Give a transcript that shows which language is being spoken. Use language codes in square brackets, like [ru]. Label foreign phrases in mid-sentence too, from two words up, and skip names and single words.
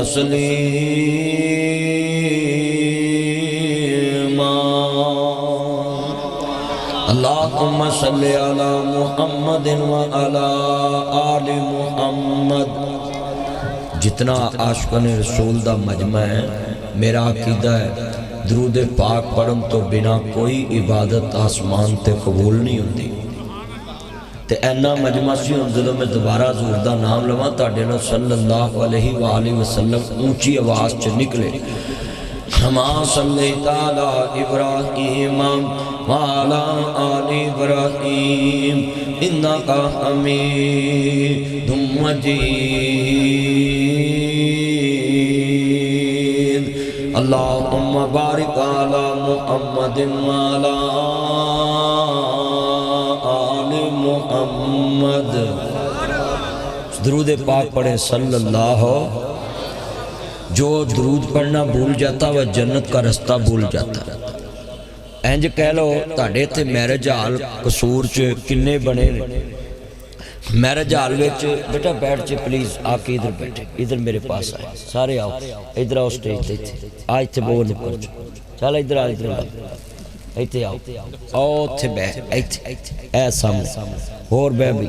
[pa] तस्लीमा। [ar] اللهم صل على محمد وعلى آل محمد. [pa] جتنا عاشقانِ رسول دا مجمع ہے، میرا عقیدہ ہے درود پاک پڑھن تو بنا کوئی عبادت آسمان تے قبول نہیں ہوتی. تے اینا مجمع سی ہن جدوں میں دوبارہ حضور دا نام لواں تہاڈے نال [ar] صلى الله عليه وسلم [pa] اُچی آواز چ نکلے, [ar] كما صليت على إبراهيم وعلى آل إبراهيم إنك حميد مجيد. اللهم بارك على محمد وعلى آل محمد. [pa] درود پاک پڑھے سلاللہ. [ur] جو درود پڑھنا بھول جاتا وہ جنت کا راستہ بھول جاتا. [pa] انج کہہ لو تہاڈے اتھے [en] marriage hall [pa] قصور چ کنے بنے. [en] marriage hall [pa] وچ بیٹا بیٹھ چ [ur] پلیز آکے ادھر بیٹھے، ادھر میرے پاس آئے سارے، آؤ ادھر آؤ [pa] سٹیج تے آ اتھے بول پر چل ادھر آ، ادھر اتھے آؤ آؤ اتھے بیٹھ اتھے اے سامنے ہور بہہ بھی.